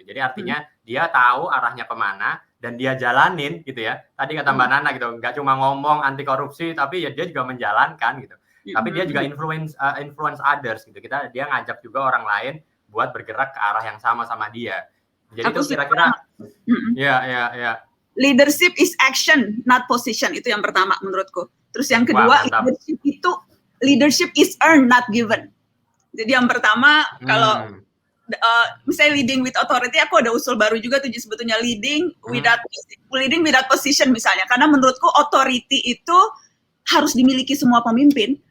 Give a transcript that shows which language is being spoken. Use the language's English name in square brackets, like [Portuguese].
[Indonesian] Jadi artinya dia tahu arahnya kemana dan dia jalanin gitu ya. Tadi kata Mbak Nana gitu, nggak cuma ngomong anti korupsi, tapi ya dia juga menjalankan gitu. Tapi dia juga [English] influence others [Indonesian] gitu. Dia ngajak juga orang lain buat bergerak ke arah yang sama dia. Jadi itu kira-kira ya. [English] Leadership is action, not position. [Indonesian] Itu yang pertama menurutku. Terus yang kedua, [English] leadership is earned, not given. [Indonesian] Jadi yang pertama kalau misalnya [English] leading with authority, [Indonesian] aku ada usul baru juga tuh sebetulnya, [English] leading without position [Indonesian] misalnya. Karena menurutku authority itu harus dimiliki semua pemimpin.